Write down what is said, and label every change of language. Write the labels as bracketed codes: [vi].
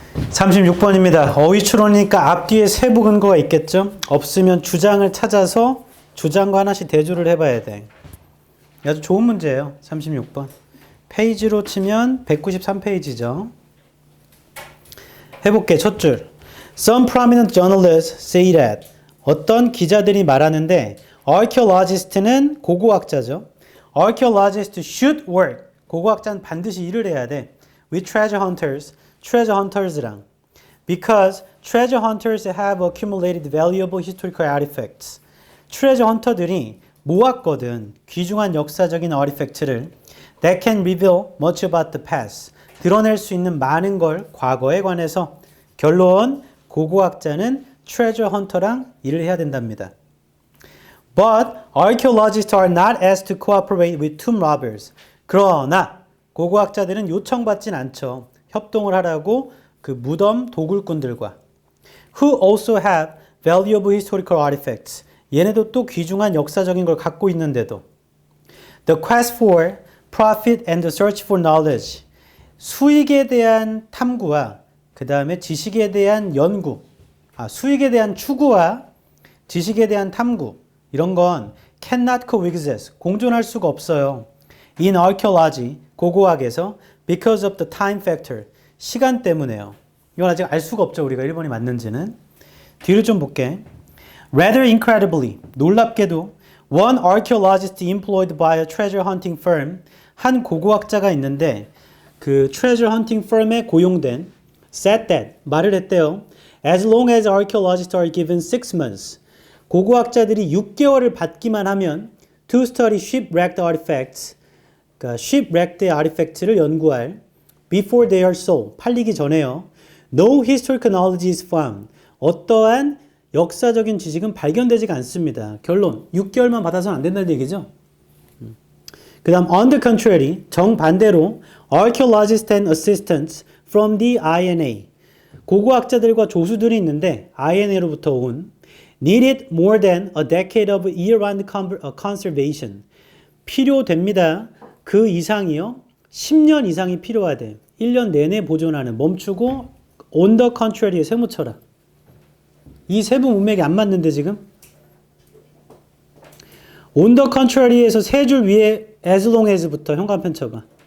[ko] (36번입니다) 어휘 추론이니까 앞뒤에 세부 근거가 있겠죠? 없으면 주장을 찾아서 주장과 하나씩 대조를 해봐야 돼. 아주 좋은 문제예요. 36번. 페이지로 치면 193페이지죠. 해볼게. 첫 줄. [en] Some prominent journalists say that. [ko] 어떤 기자들이 말하는데 archaeologist는 고고학자죠. [en] archaeologists should work. [ko] 고고학자는 반드시 일을 해야 돼. [en] with treasure hunters. treasure hunters랑. Because treasure hunters have accumulated valuable historical artifacts. [ko] treasure hunter들이 모았거든. 귀중한 역사적인 artifact를 [en] that can reveal much about the past. [ko] 드러낼 수 있는 많은 걸 과거에 관해서. 결론, 고고학자는 treasure hunter랑 일을 해야 된답니다. [en] But archaeologists are not asked to cooperate with tomb robbers. [ko] 그러나 고고학자들은 요청받진 않죠. 협동을 하라고 그 무덤 도굴꾼들과. [en] Who also have valuable historical artifacts. [ko] 얘네도 또 귀중한 역사적인 걸 갖고 있는데도. [en] The quest for profit and the search for knowledge. [ko] 수익에 대한 탐구와 그 다음에 지식에 대한 연구. 수익에 대한 추구와 지식에 대한 탐구. 이런 건 [en] cannot coexist. [ko] 공존할 수가 없어요. [en] In archaeology, [ko] 고고학에서 [en] because of the time factor. [ko] 시간 때문에요. 이건 아직 알 수가 없죠. 우리가 1번이 맞는지는. 뒤를 좀 볼게. [en] Rather incredibly, [ko] 놀랍게도 [en] one archaeologist employed by a treasure hunting firm, [ko] 한 고고학자가 있는데 그 [en] treasure hunting firm에 고용된 said that, [ko] 말을 했대요. [en] As long as archaeologists are given 6 months, [ko] 고고학자들이 6개월을 받기만 하면 [en] to study shipwrecked artifacts, [ko] 그러니까 [en] shipwrecked artifacts [ko] 를 연구할 [en] before they are sold, [ko] 팔리기 전에요. [en] No historical knowledge is found. [ko] 어떠한 역사적인 지식은 발견되지가 않습니다. 결론, 6개월만 받아서는 안 된다는 얘기죠. 그 다음, [en] on the contrary, [ko] 정반대로 [en] archaeologists and assistants from the INA. [ko] 고고학자들과 조수들이 있는데 INA로부터 온 [en] needed more than a decade of year-round conservation. [ko] 필요됩니다. 그 이상이요. 10년 이상이 필요하대. 1년 내내 보존하는, 멈추고 on the contrary에 세무쳐라. 이 세부 문맥이 안 맞는데 지금? on the contrary에서 세 줄 위에 [en] as long as [ko] 부터 현관펜 쳐봐.